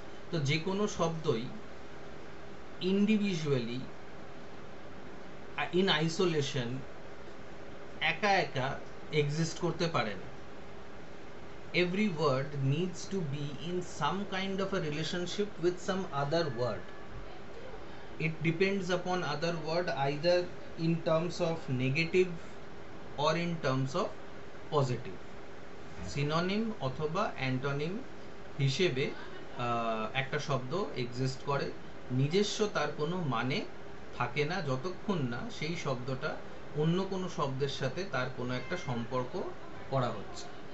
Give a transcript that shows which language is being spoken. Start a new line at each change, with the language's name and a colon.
Bangla: তো যে কোনো শব্দই ইন্ডিভিজুয়ালি,
English: in isolation,
Bangla: একা একা এক্সিস্ট করতে পারে না।
English: Every word needs to be in some kind of a relationship with some other word. It depends upon other word either in terms of negative or in terms of positive.
Bangla: Synonym অথবা antonym হিসেবে একটা শব্দ exist করে, নিজস্ব তার কোনো মানে থাকে না যতক্ষণ না সেই শব্দটা অন্য কোনো শব্দের সাথে তার কোনো একটা সম্পর্ক করা হচ্ছে।